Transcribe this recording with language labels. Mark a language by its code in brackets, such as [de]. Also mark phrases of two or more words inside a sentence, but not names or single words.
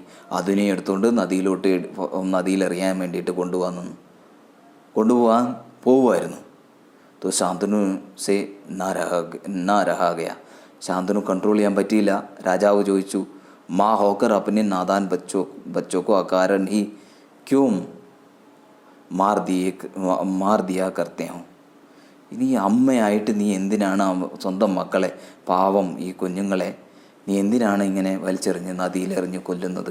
[ml] അതിനെ എടുത്തുകൊണ്ട് നദിയിലെറിയാൻ വേണ്ടിയിട്ട് കൊണ്ടുപോകാൻ പോവുമായിരുന്നു. [hi] तो शांतनु से ना रहा गया. [ml] ശാന്തനു കൺട്രോൾ ചെയ്യാൻ പറ്റിയില്ല. രാജാവ് ചോദിച്ചു, [hi] माँ होकर अपने नादान बच्चों को अकारण ही क्यों मार दिया करते हो. [ml] ഇനി അമ്മയായിട്ട് നീ എന്തിനാണ് സ്വന്തം മക്കളെ, പാവം ഈ കുഞ്ഞുങ്ങളെ നീ എന്തിനാണ് ഇങ്ങനെ വലിച്ചെറിഞ്ഞ് നദിയിലെറിഞ്ഞ് കൊല്ലുന്നത്?